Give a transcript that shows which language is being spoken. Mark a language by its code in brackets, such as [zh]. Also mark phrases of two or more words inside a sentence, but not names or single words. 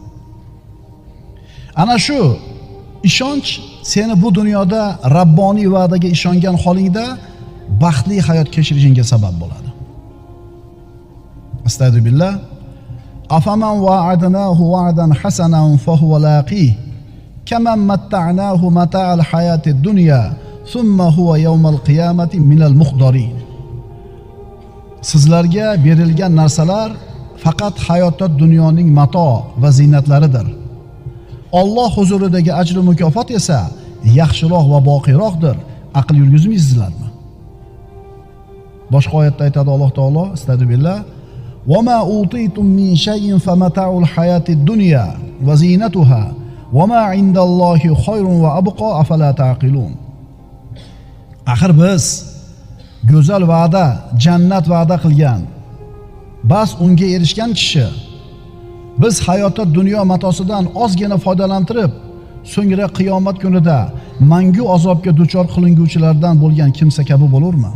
[uz] Ana shu ishonch seni bu dunyoda Rabboniy va'daga ishongan holingda baxtli hayot kechirishingga sabab bo'ladi. [ar] أستغفر الله. أفمن وعدناه وعدا حسنا فهو لاقيه كمن متعناه متاع الحياة الدنيا ثم هو يوم القيامة من المحضرين. [uz] Sizlarga berilgan narsalar faqat hayotda dunyoning mato va ziynatlaridir. Alloh huzuridagi ajr va mukofot esa yaxshiroq va boqiyroqdir. Aql yurgizmaysizlarmi? Boshqa oyatda aytadi Alloh taolo, astagfirullah, [ar] "وما أوتيتم من شيء فمتاع الحياة الدنيا وزينتها وما عند الله خير وأبقى أفلا تعقلون." [uz] Axir biz go'zal va'da, jannat va'da qilgan, bas unga erishgan kishi biz hayotda dunyo matosidan ozgina foydalantirib, so'ngra qiyomat kunida mangu azobga duchor qilinguvchilardan bo'lgan kimsa kabi bo'lurmi?